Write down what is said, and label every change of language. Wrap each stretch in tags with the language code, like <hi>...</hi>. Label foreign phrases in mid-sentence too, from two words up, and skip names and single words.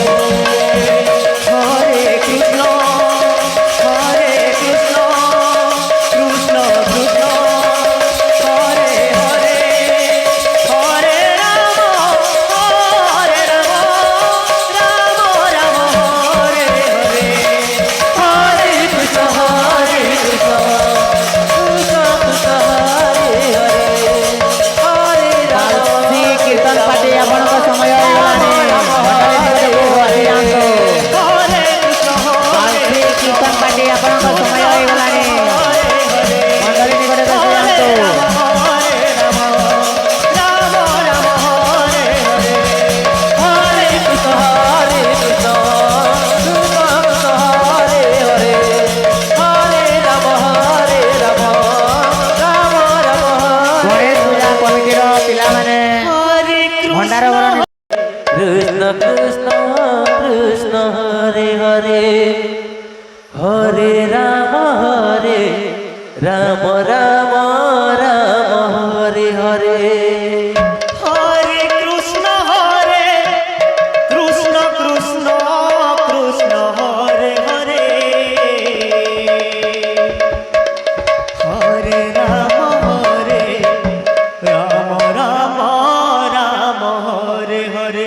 <sa>হরে কৃষ্ণ কৃষ্ণ কৃষ্ণ কৃষ্ণ হরে হরে হরে রাম রাম হরে হরে হরে কৃষ্ণ কৃষ্ণ কৃষ্ণ হরে হরে হরে রাম</sa> <or>ଶ୍ରୀ କୀର୍ତ୍ତନ ପାର୍ଟି ଆପଣଙ୍କ ସମୟ ହେଇଗଲାଣି ମଣ୍ଡଳୀ ନିକଟକୁ ଆସିଯାଆନ୍ତୁ</or> <sa>ହରେ କୃଷ୍ଣ</sa> <or>ଶ୍ରୀ କୀର୍ତ୍ତନ ପାର୍ଟି ଆପଣଙ୍କ ସମୟ ହେଇଗଲାଣି ମଣ୍ଡଳୀ ନିକଟକୁ ଆସିଯାଆନ୍ତୁ</or> <sa>হরে কৃষ্ণ কৃষ্ণ কৃষ্ণ হরে হরে হরে রাম রাম রাম</sa> <or>ଗଣେଶ ପୂଜା କମିଟିର ପିଲାମାନେ ଭଣ୍ଡାର ଭରଣ</or> <sa>কৃষ্ণ কৃষ্ণ কৃষ্ণ হরে হরে হরে রাম রাম রাম হরে হরে হরে কৃষ্ণ কৃষ্ণ কৃষ্ণ হরে হরে হরে রাম রাম হরে হরে</sa>